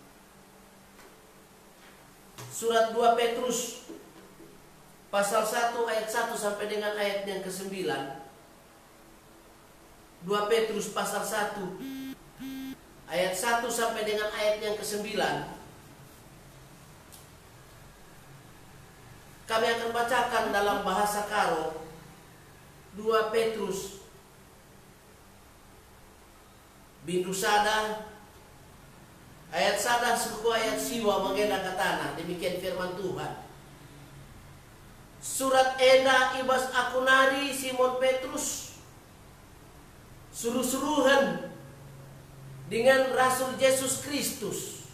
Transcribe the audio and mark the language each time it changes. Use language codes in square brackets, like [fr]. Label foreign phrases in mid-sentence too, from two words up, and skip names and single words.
[id] Surat 2 Petrus pasal 1 ayat 1 sampai dengan ayat yang ke-9. 2 Petrus pasal 1 ayat 1 sampai dengan ayat yang ke-9. Kami akan bacakan dalam bahasa Karo 2 Petrus [btx] bindu sada ayat sada suku ayat siwa mengena katana. [id] Demikian firman Tuhan. [btx] Surat enda ibas akunari Simon Petrus [id] suruh-suruhan dengan Rasul [btx] Yesus Kristus.